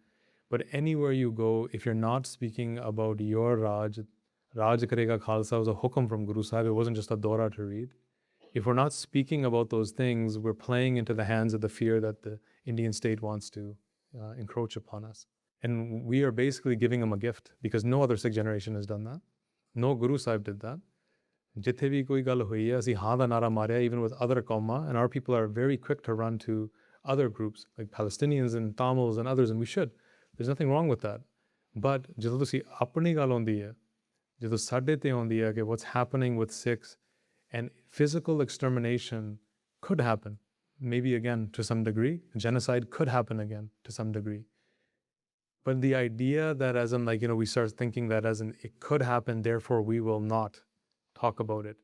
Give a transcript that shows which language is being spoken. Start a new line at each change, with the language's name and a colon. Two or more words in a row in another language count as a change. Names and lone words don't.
English: But anywhere you go, if you're not speaking about your Raj Karega Khalsa was a hukam from Guru Sahib. It wasn't just a dora to read. If we're not speaking about those things, we're playing into the hands of the fear that the Indian state wants to encroach upon us. And we are basically giving them a gift because no other Sikh generation has done that. No Guru Sahib did that.
Punjabi: ਜਿੱਥੇ ਵੀ ਕੋਈ ਗੱਲ ਹੋਈ ਹੈ, ਅਸੀਂ ਹਾਂ ਦਾ ਨਾਅਰਾ ਮਾਰਿਆ
English: even with other qawma, and our people are very quick to run to other groups like Palestinians and Tamils and others, and we should. There's nothing wrong with that. But
Punjabi: ਜਦੋਂ ਤੁਸੀਂ ਆਪਣੀ ਗੱਲ ਆਉਂਦੀ ਹੈ, ਜਦੋਂ ਸਾਡੇ ਤੇ ਆਉਂਦੀ ਹੈ ਕਿ
English: what's happening with Sikhs, and physical extermination could happen, maybe again to some degree. Genocide could happen again to some degree. But the idea that as in like, you know, we start thinking that as in it could happen, therefore we will not talk about it.